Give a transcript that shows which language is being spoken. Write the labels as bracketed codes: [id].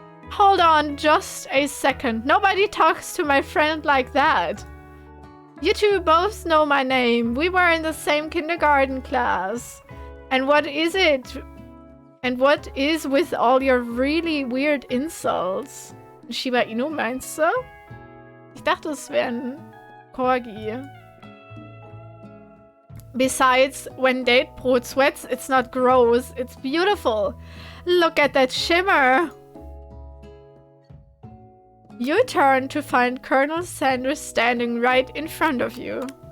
[en] Hold on just a second. Nobody talks to my friend like that. You two both know my name. We were in the same kindergarten class. And what is it? And what is with all your really weird insults? [de] Shiba Inu, meinst du? Ich dachte, es wäre ein Corgi. [en] Besides, when Datebrot sweats, it's not gross, it's beautiful. Look at that shimmer. You turn to find Colonel Sanders standing right in front of you.